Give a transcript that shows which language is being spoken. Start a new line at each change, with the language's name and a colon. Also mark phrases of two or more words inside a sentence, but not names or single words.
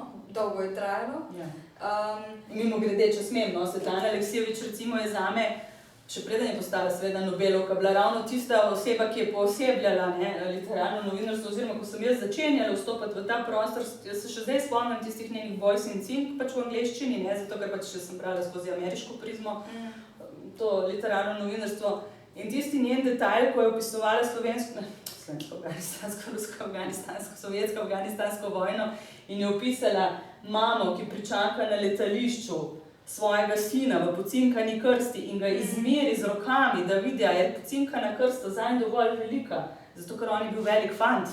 Slovenian: Dolgo je trajalo. Mimogrede, če smem, Svetlana Aleksijevič recimo je zame, še preden je postala seveda Nobelovka, bila ravno tista oseba, ki je poosebljala literarno novinarstvo, oziroma ko sem jaz začenjala vstopati v ta prostor, jaz se še zdaj spomnim tistih njenih
English: voice in think
Slovenian: pač v angleščini, zato ker pač še sem brala skozi ameriško prizmo to literarno novinarstvo. In tisti njen detajl, ko je opisovala slovensko-afganistansko, rusko-afganistansko, sovjetsko-afganistansko vojno in je opisala mamo, ki pričaka na letališču svojega sina v pocinkani krsti in ga izmeri z rokami, da vidi, da je pocinkana krsta zanj dovolj velika, zato ker on je bil velik fant.